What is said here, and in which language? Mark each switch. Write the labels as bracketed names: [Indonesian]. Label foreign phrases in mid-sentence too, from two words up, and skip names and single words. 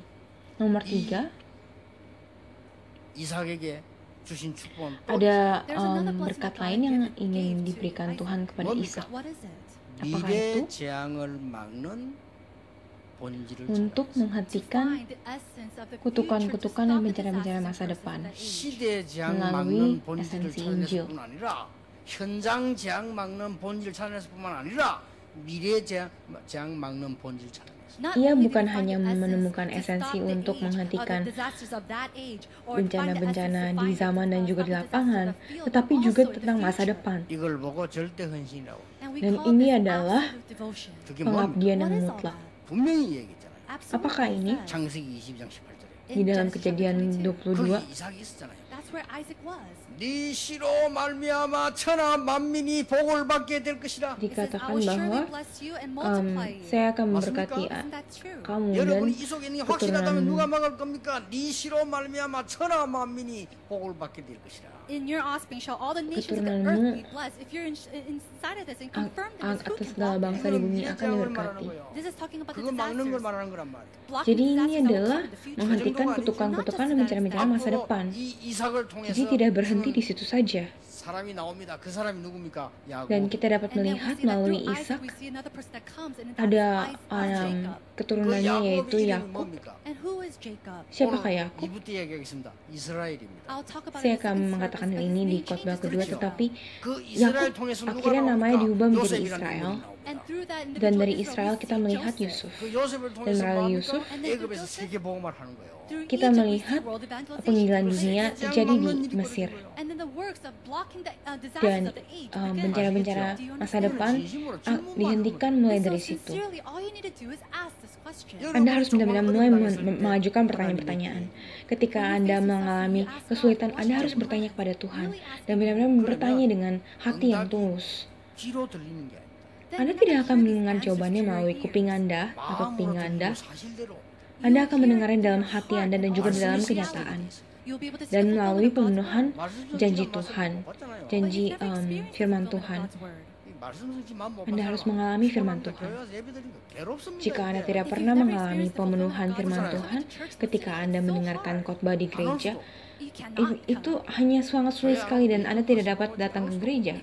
[Indonesian] Nomor 3, ada berkat lain yang ingin diberikan Tuhan kepada Ishak. Apakah itu? Untuk menghentikan kutukan-kutukan dan bencana-bencana masa depan melalui esensi Injil. [Korean] 현장 재앙 막는 본질 차원에서뿐만 아니라 미래 재앙 막는 본질 차원에서. [Indonesian] Ia bukan hanya menemukan esensi untuk menghentikan bencana-bencana di zaman dan juga di lapangan, tetapi juga tentang masa depan. [Korean] 이걸 보고 절대 헌신이라고. [Indonesian] Dan ini adalah pengabdian yang mutlak. [Korean] 분명히 얘기했잖아요. [Indonesian] Apakah ini? [Korean] 창세기 22장 18절에. [Indonesian] Di dalam Kejadian 22, [Korean] 이삭이 있었잖아요. 네 씨로 말미암아 천하 만민이 복을 받게 될 것이라. [Indonesian] dikatakan bahwa saya akan memberkati kamu dan [Korean] 여러분 이 속에 있는 게 확실하다면 [Indonesian] keturunanmu. [Korean] 누가 막을 겁니까? 네 씨로 말미암아 천하 만민이 복을 받게 될 것이라. [English] In your offspring shall all the nations of the earth be blessed. If you're inside of this and confirm this, who [Indonesian] Atas [English] can [Indonesian] segala [English] block [Indonesian] bangsa [English] this? [Indonesian] di bumi akan diberkati. [English] This is talking about the [Korean] 그거 막는 걸 [English] disasters. [Korean] 말하는 거란 말이에요. [English] Blocking [Indonesian] Jadi ini [English] disasters that will [Indonesian] adalah [English] come in the future. [Indonesian] menghentikan kutukan-kutukan dan bencana-bencana masa depan. [Korean] 이 이삭을 통해서 [Indonesian] Jadi tidak berhenti di situ saja. [Korean] 사람이 나옵니다. 그 사람이 누굽니까? 야곱. [Indonesian] Dan kita dapat [English] And then we [Indonesian] melihat [English] see that [Indonesian] melalui [English] through Isaac, [Indonesian] Ishak [English] we see another person that comes, and that [Indonesian] ada [English] is Jacob. [Korean] 그 [Indonesian] keturunannya [Korean] 야곱의 [Indonesian] yaitu [Korean] 이름이 [Indonesian] Yakub. [Korean] 뭡니까? [English] And who is Jacob? [Indonesian] Siapakah Yakub? [Korean] 이부터 얘기하겠습니다. 이스라엘입니다. [English] I'll talk about [Indonesian] Saya [English] it in the [Indonesian] akan [English] second [Indonesian] mengatakan [English] service, [Indonesian] hal [English] because [Indonesian] ini [English] his [Indonesian] di [English] name [Indonesian] khotbah [English] changes [Indonesian] kedua, [English] to [Indonesian] tetapi [Korean] 그 이스라엘 [Indonesian] Yakub [Korean] 통해서 누가 [Indonesian] akhirnya namanya [Korean] 나옵니까? [Indonesian] diubah menjadi [Korean] 요셉이라는 [Indonesian] Israel. [Korean] 인물이 나옵니다. [English] And through that [Indonesian] Dan [English] individual [Indonesian] dari [English] Israel, [Indonesian] Israel [English] we [Indonesian] kita [English] see [Indonesian] melihat [English] Joseph. [Indonesian] Yusuf. [Korean] 그 요셉을 통해서 [Indonesian] melalui [Korean] 뭡니까? [Indonesian] Yusuf, [Korean] 애굽에서 세계 복음을 하는 거예요. [English] Through [Indonesian] kita [English] Egypt, we see [Indonesian] melihat [English] world evangelization. [Indonesian] penginjilan dunia terjadi di Mesir. [English] And then the works of blocking the disasters [Indonesian] Dan [English] of the age [Indonesian] bencana-bencana masa depan dihentikan mulai dari situ. [English] sincerely, all you need to do is ask this question. [Indonesian] Anda harus benar-benar mulai mengajukan pertanyaan-pertanyaan. Ketika Anda mengalami kesulitan, Anda harus bertanya kepada Tuhan dan benar-benar bertanya dengan hati yang tulus. [Korean] 귀로 들리는 게 아닙니다. [Indonesian] Anda tidak akan mendengar jawabannya melalui kuping Anda atau telinga [Korean] 마음으로 [Indonesian] Anda. [Korean] 듣고 사실대로. [Indonesian] Anda akan mendengarnya dalam hati Anda dan juga di dalam kenyataan. Dan melalui pemenuhan janji Tuhan, janji firman Tuhan. Anda harus mengalami firman Tuhan. Jika Anda tidak pernah mengalami pemenuhan firman Tuhan, ketika Anda mendengarkan khotbah di gereja, itu hanya sangat sulit sekali dan Anda tidak dapat datang ke gereja.